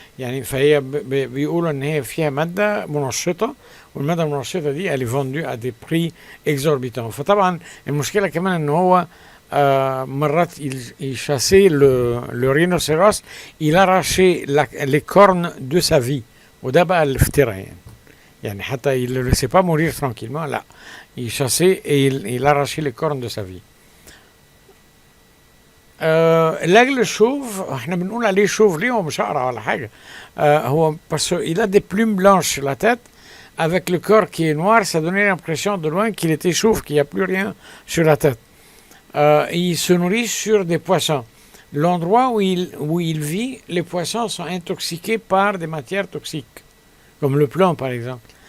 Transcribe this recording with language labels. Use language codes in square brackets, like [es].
[ar] يعني فهي بيقولوا ان هي فيها ماده منشطه، والماده المنشطه دي [fr] elle est vendue à des prix exorbitants. [ar] فطبعا المشكله كمان ان هو مرات [fr] il chassait le rhinocéros, il arrachait les cornes de sa vie. [ar] وده بقى الافتراء يعني حتى [fr] il ne le laissait pas mourir tranquillement, là il chassait et il arrachait les cornes de sa vie. l'aigle chauve, [ar] احنا بنقول عليه chauve ليه؟ هو مش اقرع ولا حاجه. [fr] هو parce qu'il a des plumes blanches sur la tête avec le corps qui est noir, ça donnait l'impression de loin qu'il était chauve, qu'il n'y a plus rien sur la tête. Il se nourrit sur des poissons. L'endroit où il vit, les poissons sont intoxiqués par des matières toxiques, comme le plomb par exemple.